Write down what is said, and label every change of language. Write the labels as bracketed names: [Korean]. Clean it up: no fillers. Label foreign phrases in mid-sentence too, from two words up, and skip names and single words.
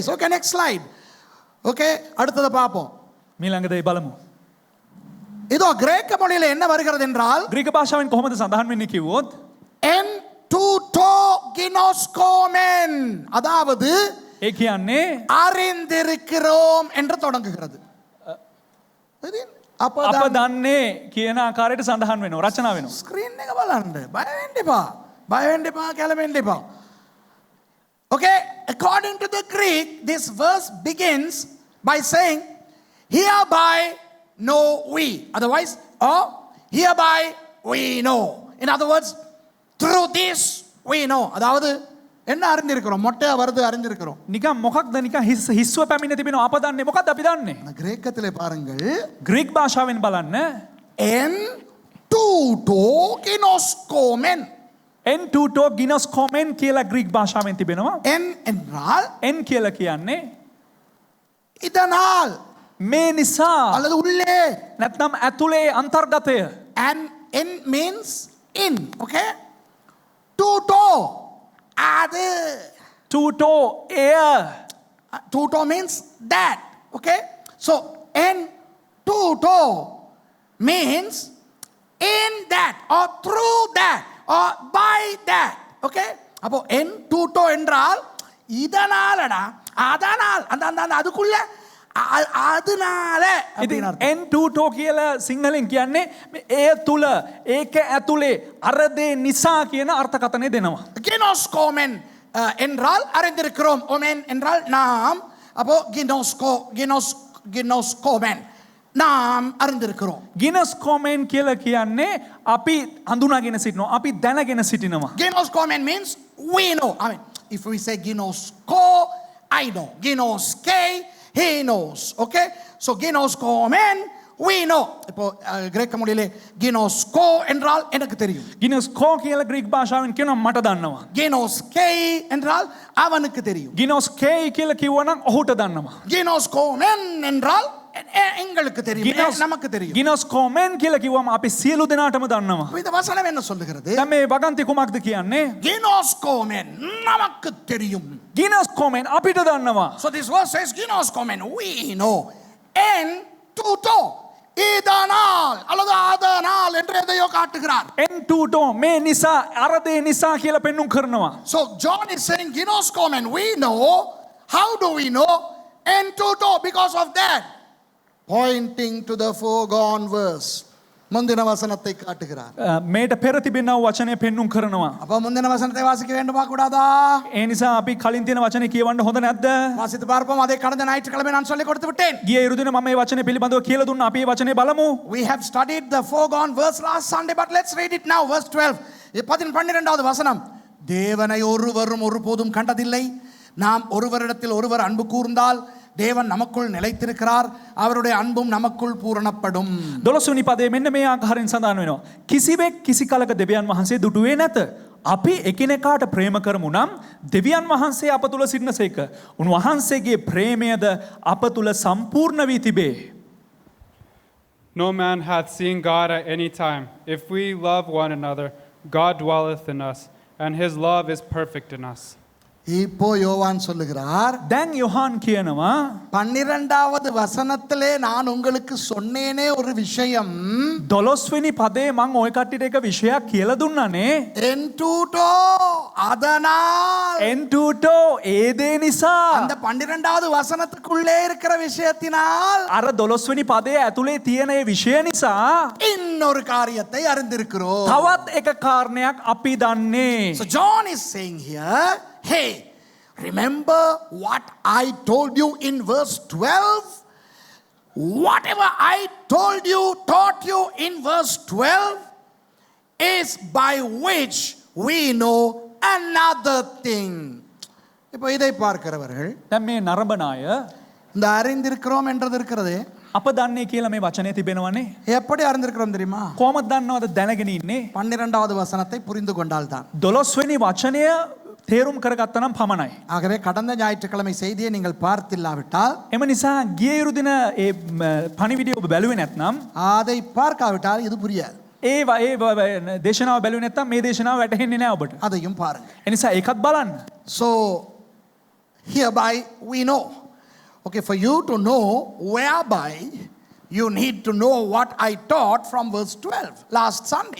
[English] Okay, next slide. [Tamil] Okay, அடுத்தது பாப்போம். [Sinhala] මීළඟට ඒ බලමු. [Tamil] இதோ கிரேக்க மொழியில என்ன வருகிறது என்றால், [Sinhala] ග්‍රීක භාෂාවෙන් කොහොමද සඳහන් වෙන්නේ කිව්වොත් [Greek] ἐν τούτῳ γινώσκομεν, [Tamil] அதாவது [Sinhala] ඒ කියන්නේ [Tamil] அறிந்திருக்கிறோம் என்று தொடங்குகிறது. [Sinhala] අප දන්නේ කියන ආකාරයට සඳහන් වෙනවා, රචනා වෙනවා. ස්ක්‍රීන් එක බලන්න. බය වෙන්න එපා, කැළඹෙන්න එපා. [English] Okay, according to the Greek, this verse begins by saying, hereby know we. Otherwise, hereby we know. In other words, through this we know. [Tamil] அதாவது என்ன அறிந்திருக்கிறோம்? மொட்டையா வருது அறிந்திருக்கிறோம். [Sinhala] නිකන් මොකක්ද නිකන් හිස්ව පැමිණ තිබෙනවා අප දන්නේ මොකක්ද අපි දන්නේ [Tamil] ஆனா கிரேக்கத்திலே பாருங்கள், [Sinhala] ග්‍රීක් භාෂාවෙන් බලන්න [Greek] ἐν τούτῳ γινώσκομεν. ἐν τούτῳ γινώσκομεν [Sinhala] කියලා ග්‍රීක් භාෂාවෙන් තිබෙනවා [Tamil] En என்றால் [Sinhala] එන් කියලා කියන්නේ [Tamil] இதனால் [Sinhala] මේ නිසා [Tamil] அல்லது உள்ளே. [Sinhala] නැත්නම් ඇතුලේ අන්තර්ගතය [English] And en means in. [Tamil] Okay? Tuto அது. [Sinhala] ටූටෝ එය [English] Tuto means that. Okay? So [Greek] ἐν τούτῳ [English] means in that or through that or by that. [Tamil] Okay? அப்போ [Greek] ἐν τούτῳ [Tamil] என்றால் இதனாலடா அதனால் அந்த அந்த அந்த அதுக்குள்ள அதனால [Sinhala] ඉතින් [Tamil] அப்படின்னு [Greek] ἐν τούτῳ [Sinhala] කියලා සිංහලෙන් කියන්නේ එය තුල ඒක ඇතුලේ අර දේ නිසා කියන අර්ථකථනය දෙනවා [Tamil] கினோஸ்கோமென் என்றால் அறிந்திருக்கிறோம். ஓமென் என்றால் நாம். அப்போ கினோஸ்கோமென் நாம் அறிந்திருக்கிறோம். [Sinhala] ගිනස් කොමෙන් කියලා කියන්නේ අපි හඳුනාගෙන සිටිනවා අපි දැනගෙන සිටිනවා [English] Ginoscomen means we know. I mean, if we say ginosko, I know. Ginoske, he knows. Okay? So ginoscomen, we know. [Tamil] இப்போ கிரேக்க மொழியிலே கினோஸ்கோ என்றால் எனக்கு தெரியும். [Sinhala] ගිනස් කෝ කියලා ග්‍රීක් භාෂාවෙන් කියනවා මට දන්නවා [Tamil] கினோஸ்கே என்றால் அவனுக்கு தெரியும். [Sinhala] ගිනොස් කේයි කියලා කිව්වනම් ඔහුට දන්නවා [Tamil] கினோஸ்கோமென் என்றால் எங்களுக்கு தெரியும். நமக்கு தெரியும். [Sinhala] ගිනොස් කොමෙන් කියලා කිව්වම අපි සියලු දෙනාටම දන්නවා [Tamil] இந்த வசனம் என்ன சொல்லுகிறது? [Sinhala] දැන් මේ වගන්ති කුමක්ද කියන්නේ [Tamil] கினோஸ்கோமென் நமக்கு தெரியும். [Sinhala] ගිනොස් කොමෙන් අපිට දන්නවා [English] So this verse says ginoscomen, we know. [Greek] ἐν τούτῳ, [Tamil] இதனால் அல்லது அதனால் என்று எதையோ காட்டுகிறார். [Greek] ἐν τούτῳ [Sinhala] මේ නිසා අර දේ නිසා කියලා පෙන්눔 කරනවා [English] So John is saying ginoscomen, we know. How do we know? [Greek] ἐν τούτῳ, [English] because of that. Pointing to the foregone verse. [Tamil] முந்தின வசனத்தை காட்டுகிறார். [Sinhala] මේට පෙර තිබෙනා වචනය පෙන්눔 කරනවා [Tamil] அப்ப முந்தின வசனத்தை வாசிக்க வேண்டுமா கூடாதா? [Sinhala] ඒ නිසා අපි කලින් තියෙන වචනේ කියවන්න හොඳ නැද්ද [Tamil] வாசித்து பார்ப்போம். அதை கடந்த ஞாயிற்றுக்கிழமை நான் சொல்லிக் கொடுத்து விட்டேன். [Sinhala] ගිය ඉරුදින මම මේ වචනේ පිළිබඳව කියලා දුන්නා අපි මේ වචනේ බලමු [English] We have studied the foregone verse last Sunday, but let's read it now. Verse 12. [Tamil] 12வது வசனம். தேவனை ஒருவரும் ஒருபோதும் கண்டதில்லை. நாம் ஒருவரிடத்தில் ஒருவர் அன்பு கூர்ந்தால் தேவன் நமக்குள் நிலைத்திருக்கிறார். அவருடைய அன்பும் நமக்குள் பூரணப்படும். [Sinhala] 12 පදයේ මෙන්න මේ ආකාරයෙන් සඳහන් වෙනවා. කිසිවෙක් කිසි කලක දෙවියන් වහන්සේ දුටුවේ නැත. අපි එකිනෙකාට ප්‍රේම කරමු නම් දෙවියන් වහන්සේ අප තුල සිටිනසේක. උන්වහන්සේගේ ප්‍රේමයද අප තුල සම්පූර්ණ වී තිබේ. [English] No man hath seen God at any time. If we love one another, God dwelleth in us, and his love is perfect in us. [Tamil] இப்போ யோவான் சொல்லுகிறார், [Sinhala] දැන් යොහාන් කියනවා [Tamil] 12வது வசனத்திலே நான் உங்களுக்கு சொன்னேனே ஒரு விஷயம். [Sinhala] 12 වෙනි පදේ මම ওই කට්ටියට එක විෂයක් කියලා දුන්නානේ. [Greek] ἐν τούτῳ, [Tamil] அதனால். [Greek] ἐν τούτῳ [Sinhala] ඒ දේ නිසා [Tamil] அந்த 12வது வசனத்துக்குள்ளே இருக்கிற விஷயத்தினால் [Sinhala] අර 12 වෙනි පදයේ ඇතුලේ තියෙන ඒ විෂය නිසා [Tamil] இன்னொரு காரியத்தை அறிந்திருக்கிறோம். [Sinhala] තවත් එක කාරණයක් අපි දන්නේ. [English] So John is saying here, hey, remember what I told you in verse 12? Whatever I told you, taught you in verse 12 is by which we know another thing. [Tamil] இப்போ இதை பார்க்கிறவர்கள் [Sinhala] දැන් මේ නරඹන අය [Tamil] இந்த அறிந்திருக்கிறோம் என்றது இருக்கிறதே, [Sinhala] අප දන්නේ කියලා මේ වචනේ තිබෙනවනේ. [Tamil] எப்படி அறிந்திருக்கிறோம் தெரியுமா? [Sinhala] කොහොමද දන්නවද දැනගෙන ඉන්නේ? [Tamil] 12வது வசனத்தை புரிந்து கொண்டால் தான். [Sinhala] 12 වෙනි වචනය තේරුම් කරගත්තා නම් පමණයි. [Tamil] ஆகவே கடந்த ஞாயிற்றுக்கிழமை செய்தியை நீங்கள் பார்த்தில்லாவிட்டால், [Sinhala] එම නිසා ගිය ඉරුදින ඒ පණිවිඩය ඔබ බැලුවේ නැත්නම් [Tamil] அதை பார்க்காவிட்டால் இது புரியாது. [Sinhala] ඒ දේශනාව බැලුවේ නැත්නම් මේ දේශනාව වැටහෙන්නේ නැහැ ඔබට. [Tamil] அதையும் பாருங்க. [Sinhala] ඒ නිසා ඒකත් බලන්න. [English] So hereby we know. Okay, for you to know whereby you need to know what I taught from verse 12 last Sunday.